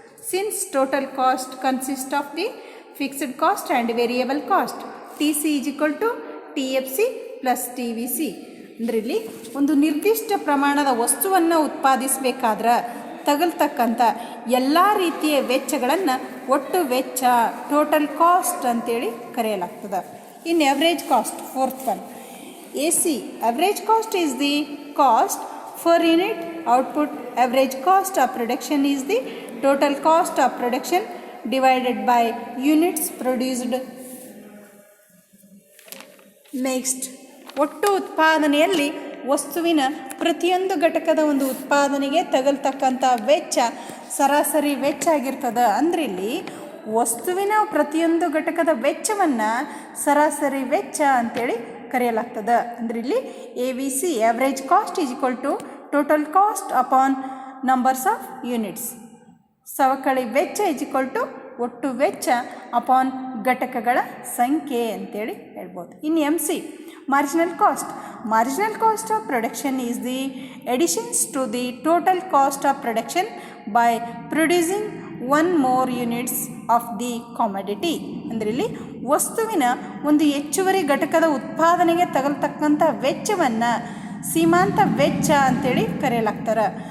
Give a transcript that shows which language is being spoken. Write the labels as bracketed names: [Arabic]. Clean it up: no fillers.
[English] Since total cost consists of the fixed cost and variable cost, TC is equal to TFC plus TVC. [Kannada] ಅಂದರೆ ಇಲ್ಲಿ ಒಂದು ನಿರ್ದಿಷ್ಟ ಪ್ರಮಾಣದ ವಸ್ತುವನ್ನು ಉತ್ಪಾದಿಸಬೇಕಾದ್ರೆ ತಗಲ್ತಕ್ಕಂಥ ಎಲ್ಲ ರೀತಿಯ ವೆಚ್ಚಗಳನ್ನು ಒಟ್ಟು ವೆಚ್ಚ, ಟೋಟಲ್ ಕಾಸ್ಟ್ ಅಂತೇಳಿ ಕರೆಯಲಾಗ್ತದೆ. [English] In average cost, fourth one, AC. Average cost is the cost per unit output. Average cost of production is the total cost of production divided by units produced. [Kannada] Next, ಒಟ್ಟು ಉತ್ಪಾದನೆಯಲ್ಲಿ ವಸ್ತುವಿನ ಪ್ರತಿಯೊಂದು ಘಟಕದ ಒಂದು ಉತ್ಪಾದನೆಗೆ ತಗಲ್ತಕ್ಕಂಥ ವೆಚ್ಚ ಸರಾಸರಿ ವೆಚ್ಚ ಆಗಿರ್ತದೆ. ಅಂದರೆ ಇಲ್ಲಿ ವಸ್ತುವಿನ ಪ್ರತಿಯೊಂದು ಘಟಕದ ವೆಚ್ಚವನ್ನು ಸರಾಸರಿ ವೆಚ್ಚ ಅಂತೇಳಿ ಕರೆಯಲಾಗ್ತದೆ. ಅಂದರೆ ಇಲ್ಲಿ [English] AVC, average cost is equal to total cost upon numbers of units. [Kannada] ಸವಕಳಿ ವೆಚ್ಚ [English] is equal to [Kannada] ಒಟ್ಟು ವೆಚ್ಚ ಅಪಾನ್ ಘಟಕಗಳ ಸಂಖ್ಯೆ ಅಂತೇಳಿ ಹೇಳ್ಬೋದು. [English] ಇನ್ನು MC, marginal cost of production is the additions to the total cost of production by producing 1 more units of the commodity. [Kannada] ಅಂದರೆ ಇಲ್ಲಿ ವಸ್ತುವಿನ ಒಂದು ಹೆಚ್ಚುವರಿ ಘಟಕದ ಉತ್ಪಾದನೆಗೆ ತಗಲ್ತಕ್ಕಂಥ ವೆಚ್ಚವನ್ನು ಸೀಮಾಂತ ವೆಚ್ಚ ಅಂತೇಳಿ ಕರೆಯಲಾಗ್ತಾರೆ.